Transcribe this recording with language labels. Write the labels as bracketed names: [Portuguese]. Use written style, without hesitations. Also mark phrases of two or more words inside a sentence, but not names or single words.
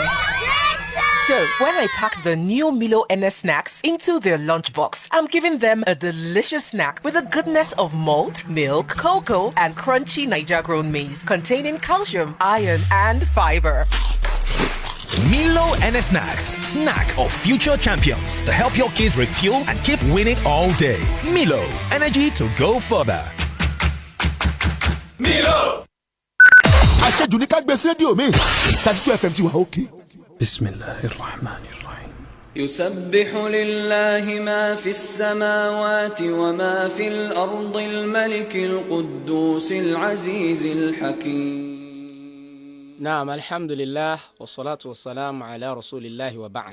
[English] So when I pack the new Milo NS snacks into their lunchbox, I'm giving them a delicious snack with the goodness of malt, milk, cocoa, and crunchy Niger-grown maize containing calcium, iron, and fiber. Milo NS Snacks, snack of future champions to help your kids refuel and keep winning all day. Milo, energy to go further. Milo. [Yoruba] Àṣejù ní ká gbé sí rédíò mi 32 FM ti wà òkè. [Arabic] بسم الله الرحمن الرحيم. يسبح لله ما في السماوات وما في الأرض الملك القدوس العزيز الحكيم. نعم، الحمد لله والصلاة والسلام على رسول الله وبعد.